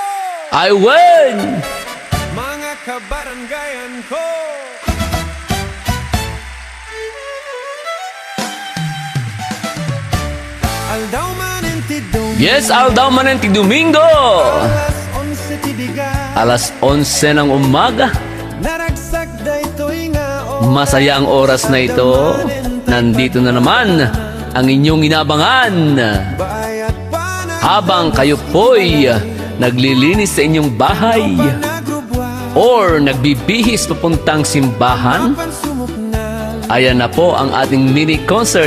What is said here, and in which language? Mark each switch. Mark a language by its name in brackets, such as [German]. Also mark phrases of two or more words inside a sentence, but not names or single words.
[English] I win! [Iloko] Mga kabaranggayan ko! Aldaw manenti Domingo. Yes, aldaw manenti Domingo! Alas 11 tibiga. [Filipino] Alas 11 ng umaga. [Iloko] Naragsak da ito'y nga oras. [Filipino] Masaya ang oras na ito. Nandito na naman ang inyong inabangan. [Iloko] Bayat pa na [Filipino] Habang kayo po'y naglilinis sa inyong bahay or nagbibihis papuntang simbahan, ayan na po ang ating mini concert.